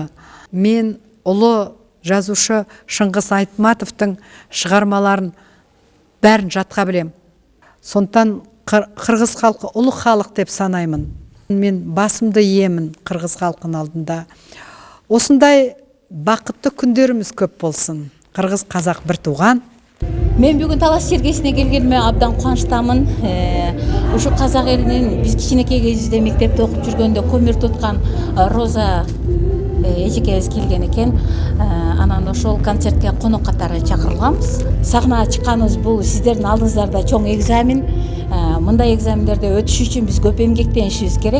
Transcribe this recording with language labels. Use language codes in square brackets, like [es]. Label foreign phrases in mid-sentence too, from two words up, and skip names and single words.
[kk] Мен ұлы жазушы Шыңғыс Айтматовтың шығармаларын бәрін жатқа білем. Сонтан қырғыз халқы ұлы халық деп санаймын. Мен басымды иемін қырғыз халқының алдында. Осындай бақытты күндеріміз көп болсын. Қырғыз қазақ бір туған. Мен бүгін талас жергесіне келгеніме абдан қуаныштамын. [ky] Ушу қазақ елінен біз кичинекей кезибизде мектепте окуп жүргөндө көмүр туткан Роза эжекебиз келген экен. Анан ошол концертке конок катары чакырылганбыз. Сахнага чыкканыбыз бул сиздердин алдыңыздарда чоң экзамен. Мындай экзамендерде өтүш үчүн биз көп эмгектенишибиз керек.